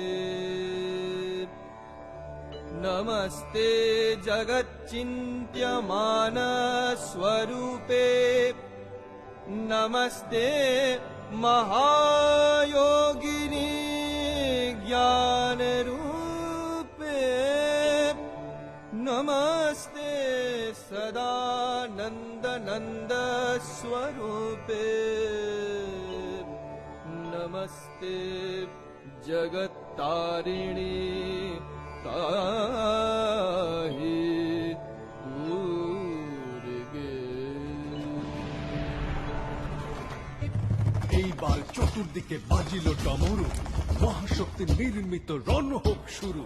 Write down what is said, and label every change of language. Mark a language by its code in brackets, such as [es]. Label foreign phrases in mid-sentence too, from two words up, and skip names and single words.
[sa] नमस्ते जगच्चिन्त्यमान स्वरूपे, नमस्ते महायोगिनी ज्ञान रूपे, नमस्ते सदानंद नंद स्वरूपे, नमस्ते जगत्तारिणी ताहि [bn] এইবার চতুর্দিকে বাজিল ডমরু, মহাশক্তি নির্মিত রণ হোক শুরু।